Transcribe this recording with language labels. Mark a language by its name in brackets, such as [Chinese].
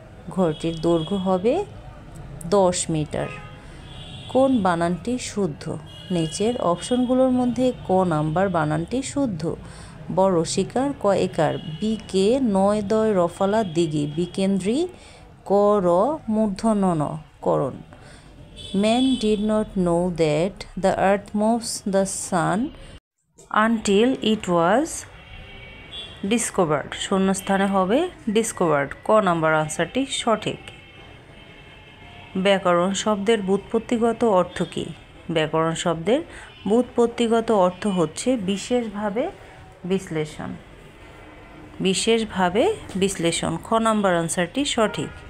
[Bangla] ঘরটির দৈর্ঘ্য হবে 10 মিটার। কোন বানানটি শুদ্ধ? নিচের অপশনগুলোর মধ্যে ক নাম্বার বানানটি শুদ্ধ? ব রসিকার, ক একার, বিকে নয় দয় রফালা দিঘি, বিকেন্দ্রী, ক র মূর্ধন্য ন করণ। [English] Man did not know that the earth moves the sun until it was discovered. [Bangla] শূন্যস্থানে হবে discovered। ক নাম্বার আনসারটি সঠিক। ব্যাকরণ শব্দের ব্যুৎপত্তিগত অর্থ কী? ব্যাকরণ শব্দের ব্যুৎপত্তিগত অর্থ হচ্ছে বিশেষভাবে বিশ্লেষণ। বিশেষভাবে বিশ্লেষণ। খ নাম্বার আনসারটি সঠিক।